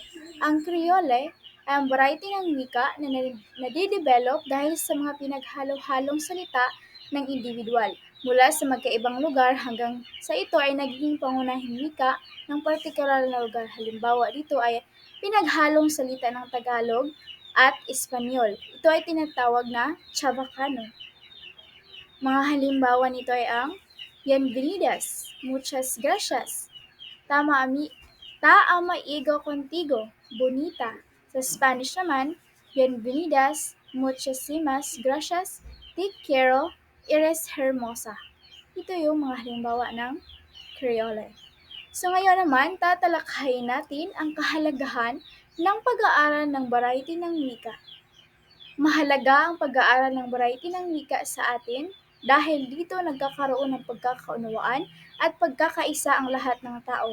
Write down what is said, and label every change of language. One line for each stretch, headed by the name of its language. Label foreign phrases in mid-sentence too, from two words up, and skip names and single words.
Filipino: Ang Kriole ay ang variety ng wika na nadidevelop dahil sa mga pinaghalo-halong salita ng individual mula sa magkaibang lugar hanggang sa ito ay nagiging pangunahing wika ng partikular na lugar. Halimbawa dito ay pinaghalong salita ng Tagalog at Espanyol. Ito ay tinatawag na Chavacano. Mga halimbawa nito ay ang
Chavacano: bienvenidas, muchas gracias, ta amaigo contigo, bonita.
Filipino: Sa Spanish naman,
Spanish: bienvenidas, muchísimas gracias, te quiero, eres hermosa.
Filipino: Ito yung mga halimbawa ng Creole. So ngayon naman, tatalakayin natin ang kahalagahan ng pag-aaral ng variety ng wika. Mahalaga ang pag-aaral ng variety ng wika sa atin dahil dito nagkakaroon ng pagkakaunawaan at pagkakaisa ang lahat ng tao.